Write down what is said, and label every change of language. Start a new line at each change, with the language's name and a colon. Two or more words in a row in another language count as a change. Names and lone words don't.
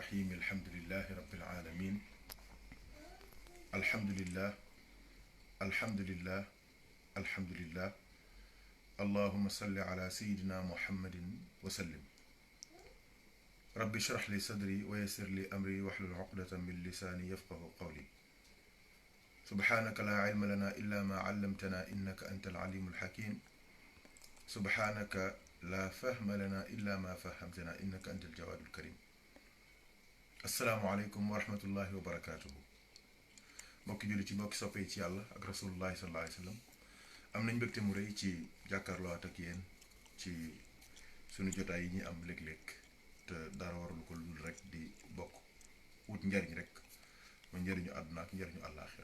Arabic: الرحيم الحمد لله رب العالمين الحمد لله الحمد لله الحمد لله اللهم صل على سيدنا محمد وسلم رب اشرح لي صدري ويسر لي أمري واحلل عقدة من لساني يفقه قولي سبحانك لا علم لنا إلا ما علمتنا إنك أنت العليم الحكيم سبحانك لا فهم لنا إلا ما فهمتنا إنك أنت الجواد الكريم السلام عليكم ورحمة الله وبركاته
Wolof: mbokki julli ci mbokki soppe ci yàlla ak
Arabic: رسول الله صلى الله عليه وسلم
Wolof: am nañ mbégte mu rëy ci jàkkaarloo ak yéen ci sunu jotaay yi ñi am léeg-léeg te dara warul ko lu rek di bokk wut njariñ rek mo njariñu àdduna ak njariñu àllaaxira